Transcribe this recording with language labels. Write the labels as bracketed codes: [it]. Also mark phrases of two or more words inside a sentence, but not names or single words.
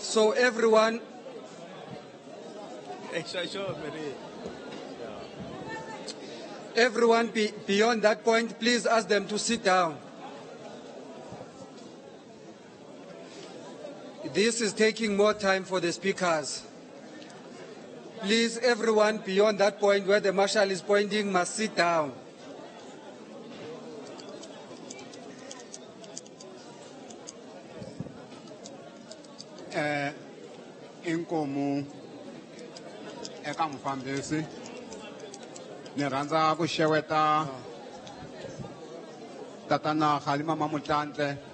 [en] So everyone, beyond that point, please ask them to sit down. This is taking more time for the speakers. Please, everyone beyond that point where the marshal is pointing must sit down. [ts] Inkomu eka mufambisi ni rhandza ku xeweta tatana Khalima Mamutlantle